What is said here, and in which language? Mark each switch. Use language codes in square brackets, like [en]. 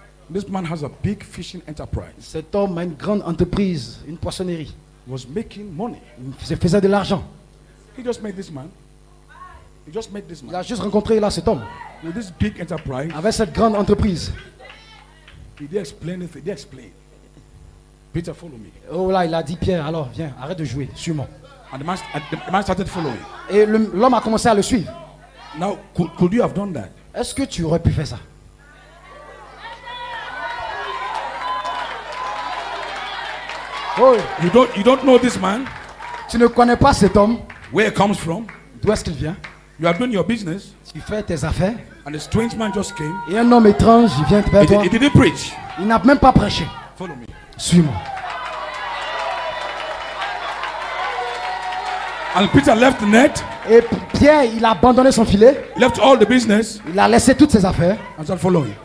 [en] This man has a big fishing enterprise. [fr] Cet homme a une grande entreprise, une poissonnerie. [en] Was making money. [fr] Il faisait de l'argent. [en] He just met this man. He just met this [fr] Il [en] man [fr] a juste rencontré là cet homme. [en] with this big enterprise. [fr] Avec cette grande entreprise. [en] Did he explain it? Did he explain? Peter, follow me. [fr] Oh là, il a dit Pierre, alors viens, arrête de jouer, suis-moi. [en] And the man started following. [fr] Et l'homme a commencé à le suivre. [en] Now, could you have done that? [fr] Est-ce que tu aurais pu faire ça? Oh, [en] You don't know this man, [fr] tu ne connais pas cet homme. [en] where he comes from. [fr] D'où est-ce qu'il vient? [en] You are doing your business, [fr] Tu fais tes affaires. [en] and a strange man just came. [fr] Et un homme étrange, il vient vers toi. [en] He didn't preach. [fr] Il n'a même pas prêché. [en] Follow me. [fr] Suis-moi. [en] And Peter left the net, [fr] Et Pierre, il a abandonné son filet. [en] left all the business, [fr] Il a laissé toutes ses affaires. [en] and started following.